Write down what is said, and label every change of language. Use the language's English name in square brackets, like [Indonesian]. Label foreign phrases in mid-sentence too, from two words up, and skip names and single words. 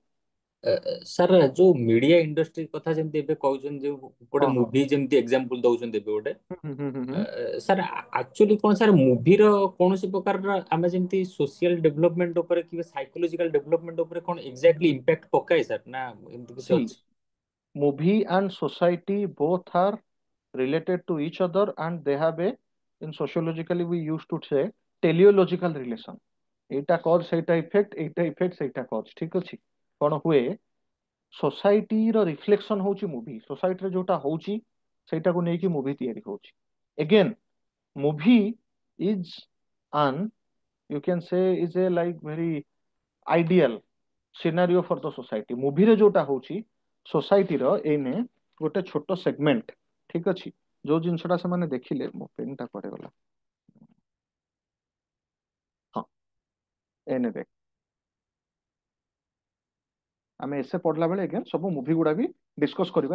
[Odia] ସାର୍ ଯୋଉ ମିଡିଆ ଇଣ୍ଡଷ୍ଟ୍ରି କଥା ଯେମିତି ଏବେ କହୁଛନ୍ତି, ଯୋଉ ଗୋଟେ ହଁ ହଁ ମୁଭି ଯେମିତି ଏକ୍ସାମ୍ପଲ ଦଉଛନ୍ତି ଏବେ ଗୋଟେ, ହୁଁ। ସାର୍ ଆକ୍ଚୁଆଲି କଣ ସାର୍ ମୁଭିର କୌଣସି ପ୍ରକାରର ଆମେ ଯେମିତି [English] social development [Odia] ଉପରେ କିମ୍ବା [English] psychological development [Odia] ଉପରେ କଣ [English] exactly impact [Odia] ପକାଏ ସାର୍, ନା ଏମିତି କିଛି [English] See, [Odia] ଅଛି? [English] movie and society both are related to each other and they have a, in sociologically we used to say, teleological relation। [Odia] ଏଇଟା କଜ ସେଇଟା ଇଫେକ୍ଟ, ଏଇଟା ଇଫେକ୍ଟ ସେଇଟା କଜ। ଠିକ ଅଛି କଣ ହୁଏ ସୋସାଇଟିର ରିଫ୍ଲେକ୍ସନ ହଉଛି ମୁଭି। ସୋସାଇଟିରେ ଯୋଉଟା ହଉଛି ସେଇଟାକୁ ନେଇକି ମୁଭି ତିଆରି ହଉଛି। [English] again movie is an you can say is a like very ideal scenario for the society। [Odia] ମୁଭିରେ ଯୋଉଟା ହଉଛି ସୋସାଇଟିର ଏଇନେ ଗୋଟେ ଛୋଟ ସେଗମେଣ୍ଟ। ଠିକ ଅଛି ଯୋଉ ଜିନିଷଟା ସେମାନେ ଦେଖିଲେ, ମୋ ପେନଟା କୁଆଡେ ଗଲା? ହଁ ଏଇନେ ଦେଖ ଆମେ ଏସେ ପଢିଲା ବେଳେ ଆଜ୍ଞା ସବୁ ମୁଭି ଗୁଡା ବି ଡିସ୍କସ କରିବା।